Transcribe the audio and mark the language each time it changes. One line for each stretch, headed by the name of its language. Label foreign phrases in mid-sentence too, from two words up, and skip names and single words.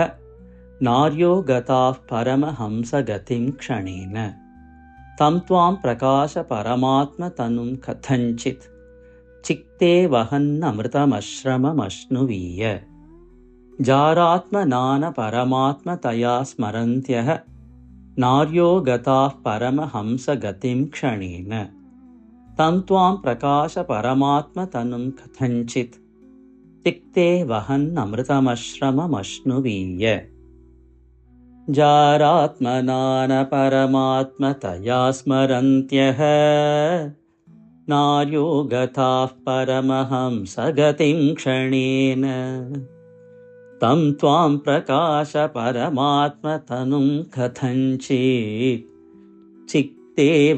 Sanskrit: നാര്യോ ഗതാഃ പരമഹംസഗതിം ക്ഷണേന. തം ത്വാം പ്രകാശ പരമാത്മതനും കഥഞ്ചിത്. ചിത്തേ വഹൻ അമൃതമശ്രമമശ്നുവീയ. ജാരാത്മനാന പരമാത്മതയാ സ്മരന്ത്യഃ. नार्यो गताः परमहंसगतिं क्षणेन तं त्वां प्रकाशपरमात्मतनुं कथञ्चित् तिक्ते वहन्नमृतमश्रममश्नुवीय जारात्मना न परमात्मतया स्मरन्त्यः नार्यो गताः परमहंसगतिं क्षणेन तं त्वां प्रकाशपरमात्मतनुं कथञ्चित् चित्ते